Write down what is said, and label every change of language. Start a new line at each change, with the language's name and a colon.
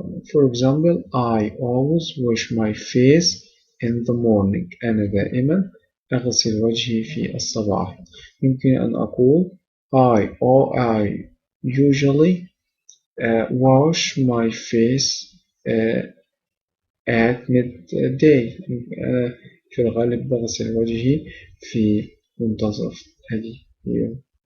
English: For example, I always wash my face in the morning.
Arabic: أنا دائما أغسل وجهي في الصباح. يمكن أن أقول
English: I usually wash my face at midday.
Arabic: في الغالب بغسل وجهي في منتصف اليوم.